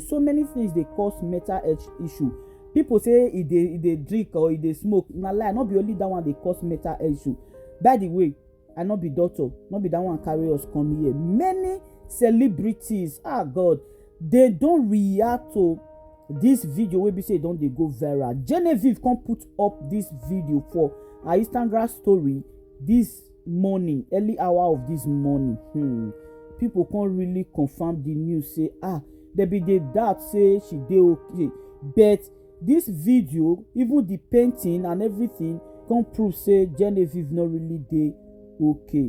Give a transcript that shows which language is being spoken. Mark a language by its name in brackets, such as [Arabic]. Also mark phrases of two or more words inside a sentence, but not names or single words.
[Nigerian Pidgin] So many things dey cause mental health issue. People say e dey drink or e dey smoke. Na lie, no be only that one dey cause mental health issue. By the way, I no be doctor, no be that one carry us come here. Many celebrities, God, they don react to this video wey be say e don dey go viral. Genevieve come put up this video for her Instagram story this morning, early hour of this morning. People can't really confirm the news, say there be the doubt say she dey okay, but this video, even the painting and everything, can prove say Genevieve not really dey okay.